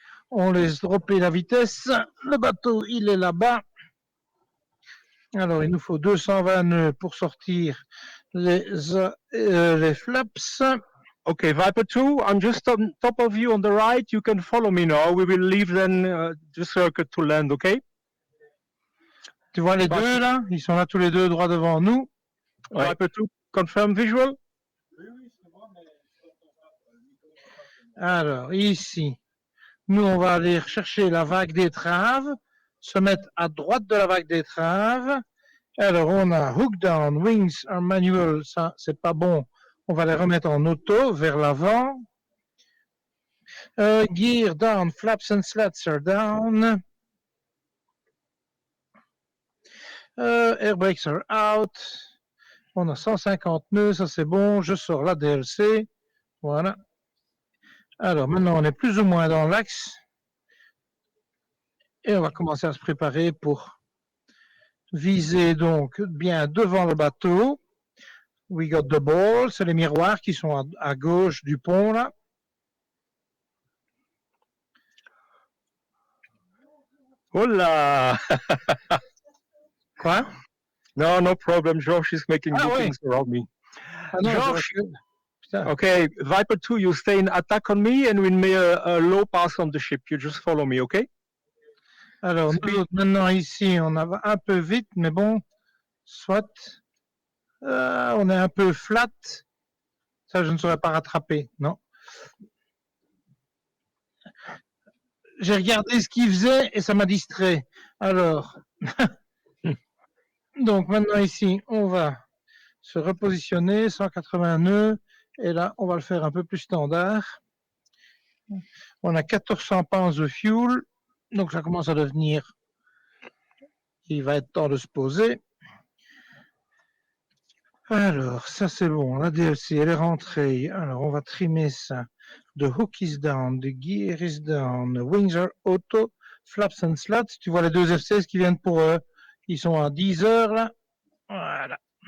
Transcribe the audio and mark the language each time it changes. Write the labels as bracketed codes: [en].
[fr] On laisse dropper la vitesse. Le bateau, il est là-bas. Alors, il nous faut 220 nœuds pour sortir les flaps. [en] Okay, Viper 2, I'm just on top of you on the right. You can follow me now. We will leave then the circuit to land, okay? [fr] Tu vois les deux là? Ils sont là tous les deux droit devant nous. [en] Ouais. Viper 2, confirm visual? [fr] Alors, ici, nous, on va aller chercher la vague d'étrave, se mettre à droite de la vague d'étrave. Alors, on a [en] hook down, wings are manual, [fr] ça, c'est pas bon. On va les remettre en auto vers l'avant. [en] Gear down, flaps and slats are down. Air brakes are out. [fr] On a 150 nœuds, ça c'est bon. Je sors la DLC. Voilà. Alors maintenant, on est plus ou moins dans l'axe. Et on va commencer à se préparer pour viser donc bien devant le bateau. [en] We got the ball, [fr] c'est les miroirs qui sont à gauche du pont là. Hola! Quoi? [en] No problem. Josh is making Ah, bookings around me. [fr] Ah non, Josh, putain. [en] okay, Viper 2, you stay in attack on me and we make a low pass on the ship. You just follow me, okay? [fr] Alors, nous autres, maintenant ici, on va un peu vite, mais bon, soit. On est un peu flat. Ça, je ne saurais pas rattraper, non. J'ai regardé ce qu'il faisait et ça m'a distrait. Alors, donc maintenant ici, on va se repositionner, 180 nœuds, et là, on va le faire un peu plus standard. On a 1400 pounds de fuel, donc ça commence à devenir, il va être temps de se poser. Alors, ça c'est bon, la DLC, elle est rentrée. Alors, on va trimer ça. [en] The hook is down, the gear is down, the wings are auto, flaps and slats. [fr] Tu vois les deux F16 qui viennent pour eux. Ils sont à 10 heures là. Voilà.